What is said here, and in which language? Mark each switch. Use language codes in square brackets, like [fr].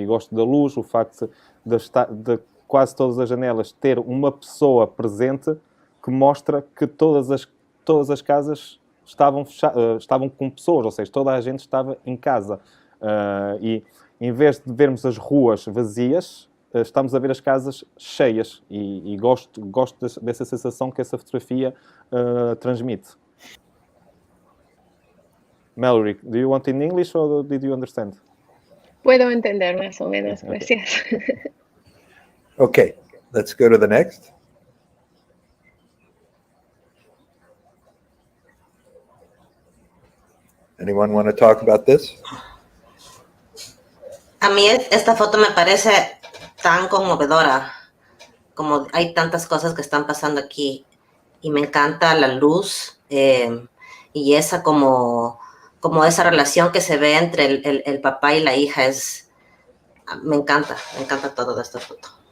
[pt] E gosto da luz, o facto de quase todas as janelas ter uma pessoa presente que mostra que todas as casas estavam com pessoas, ou seja, toda a gente estava em casa. E em vez de vermos as ruas vazias, estamos a ver as casas cheias e gosto dessa sensação que essa fotografia transmite. [en] Mallory, do you want in English or did you understand? [es] Puedo entender más o menos, [en] Okay. [es] gracias. [en] Okay, let's go to the next. Anyone want to talk about this? [es] A mí esta foto me parece tan conmovedora, como hay tantas cosas que están pasando aquí y me encanta la luz y esa como esa relación que se ve entre el papá y la hija me encanta todo de esta foto.